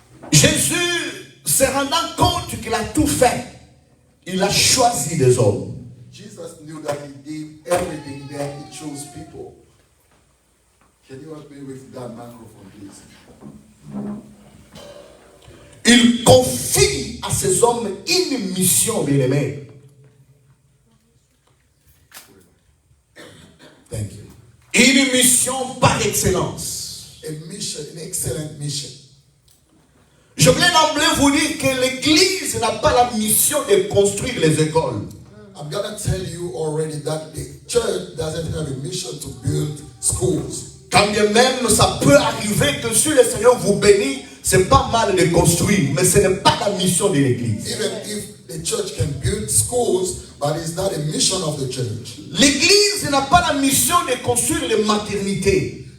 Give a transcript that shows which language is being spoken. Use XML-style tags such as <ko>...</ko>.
<fr>Jésus, se rendant compte qu'il a tout fait, il a choisi des hommes.</fr> <en>Jesus knew that he did everything, then he chose people. Can you help me with that microphone, please?</en> <fr>Il confie à ces hommes une mission, bien-aimés.</fr> <en>Thank you.</en> <fr>Une mission par excellence.</fr> <en>A mission, an excellent mission.</en> <fr>Je voulais d'emblée vous dire que l'Église n'a pas la mission de construire les écoles.</fr> <en>I'm going to tell you already that the church doesn't have a mission to build schools.</en> <fr>Quand bien même ça peut arriver que si le Seigneur vous bénit, c'est pas mal de construire, mais ce n'est pas la mission de l'Église.</fr> <en>Even if the church can build schools, but it's not a mission of the church.</en> <fr>L'Église n'a pas la mission de construire les maternités.</fr>